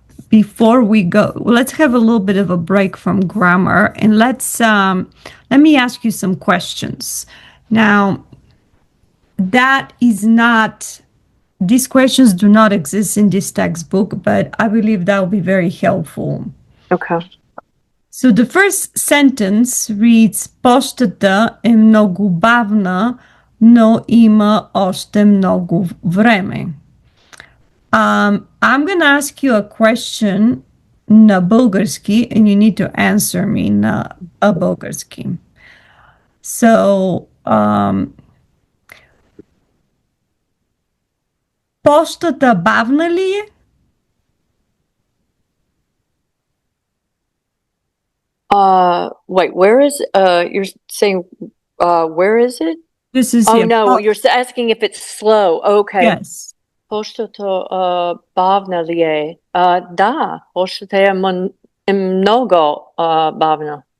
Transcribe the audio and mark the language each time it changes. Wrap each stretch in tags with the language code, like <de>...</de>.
<en>Before we go, let's have a little bit of a break from grammar, and let me ask you some questions. Now, that is not, these questions do not exist in this textbook, but I believe that will be very helpful. Okay. So the first sentence reads:</en> <bg>Пощата е много бавна, но има още много време.</bg> <en>I'm going to ask you a question na bulgarski, and you need to answer me na a bulgarski.</en> <bg>So, пощата бавна ли е?</bg> <en>Wait, where is you're saying where is it? This is Oh here. no, you're asking if it's slow. Okay. Yes.</en> <bg>Поштото бавна ли е? Да, поштата е много бавна.</bg>